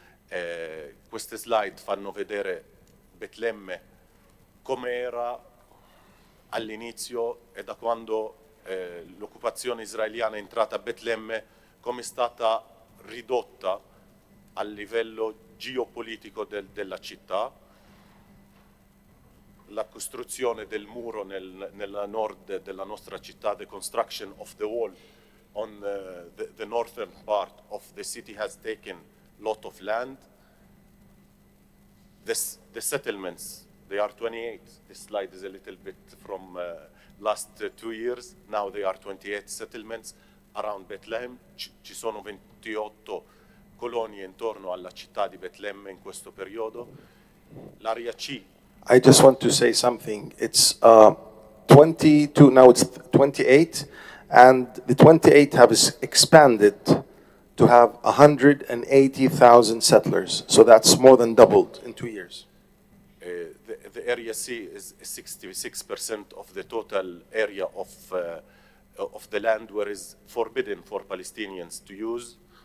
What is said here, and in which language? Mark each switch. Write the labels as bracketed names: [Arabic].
[Italian] Queste slide fanno vedere Betlemme come era all'inizio e da quando l'occupazione israeliana è entrata a Betlemme, come è stata ridotta a livello geopolitico della città, la costruzione del muro nella nord della nostra città, [English] the construction of the wall on the northern part of the city has taken a lot of land. The settlements, they are 28. This slide is a little bit from last 2 years. Now they are 28 settlements around Bethlehem. [Italian] Ci sono 28 colonie intorno alla città di Betlemme in questo periodo. L'area C. [English] I just want to say something. It's 22, now it's 28, and the 28 have expanded to have 180,000 settlers. So that's more than doubled in 2 years. The area C is 66% of the total area of the land where is forbidden for Palestinians to use.